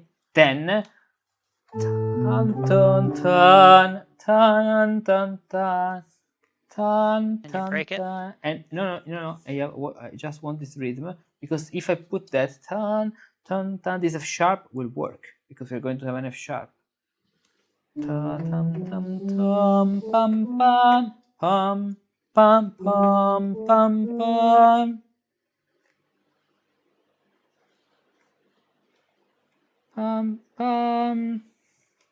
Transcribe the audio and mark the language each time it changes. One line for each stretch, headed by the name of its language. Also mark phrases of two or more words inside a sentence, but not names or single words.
English: Then tan tan tan tan tan tan tan And you break it? and no. I just want this rhythm, because if I put that tan tan tan, this F sharp will work, because we're going to have an F sharp. Ta tam tam tam pam pam pam pam pam pam pam pam pam.